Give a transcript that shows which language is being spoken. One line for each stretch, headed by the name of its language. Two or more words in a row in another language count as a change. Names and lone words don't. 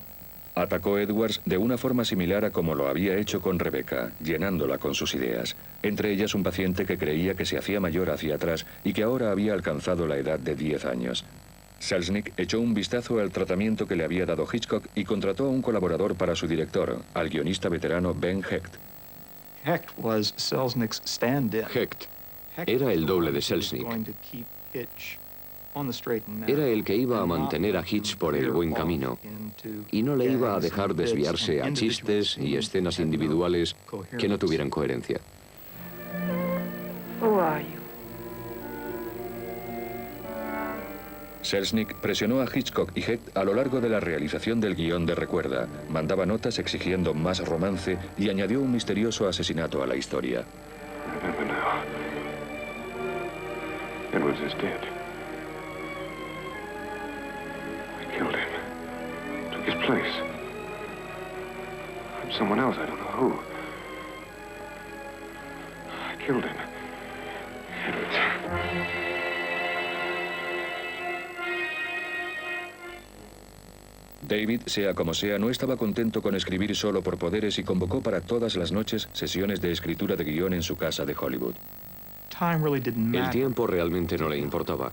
Spanish: Atacó a Edwards de una forma similar a como lo había hecho con Rebecca, llenándola con sus ideas, entre ellas un paciente que creía que se hacía mayor hacia atrás y que ahora había alcanzado la edad de 10 años. Selznick echó un vistazo al tratamiento que le había dado Hitchcock y contrató a un colaborador para su director, al guionista veterano Ben Hecht.
English: Hecht was Selznick's stand-in.
Spanish: Hecht era el doble de Selznick. Era el que iba a mantener a Hitch por el buen camino y no le iba a dejar desviarse a chistes y escenas individuales que no tuvieran coherencia. Selznick presionó a Hitchcock y Hecht a lo largo de la realización del guión de Recuerda, mandaba notas exigiendo más romance y añadió un misterioso asesinato a la historia.
English: Edwards is dead. I killed him. Took his place. From someone else, I don't know who. I killed him. Edwards.
Spanish: David, sea como sea, no estaba contento con escribir solo por poderes y convocó para todas las noches sesiones de escritura de guión en su casa de Hollywood. El tiempo realmente no le importaba.